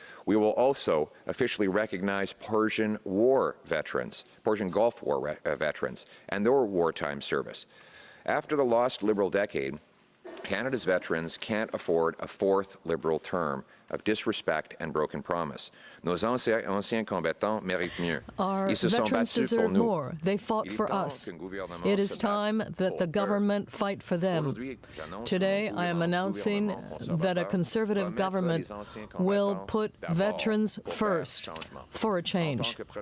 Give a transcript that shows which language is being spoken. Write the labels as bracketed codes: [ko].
[en] We will also officially recognize Persian War veterans, Persian Gulf War veterans, and their wartime service. After the lost Liberal decade, Canada's veterans can't afford a fourth Liberal term of disrespect and broken promise. [fr] Nos anciens combattants méritent mieux. [en] Our veterans deserve more. They fought for us. It is time that the government fight for them. Today, I am announcing that a Conservative government will put veterans first for a change.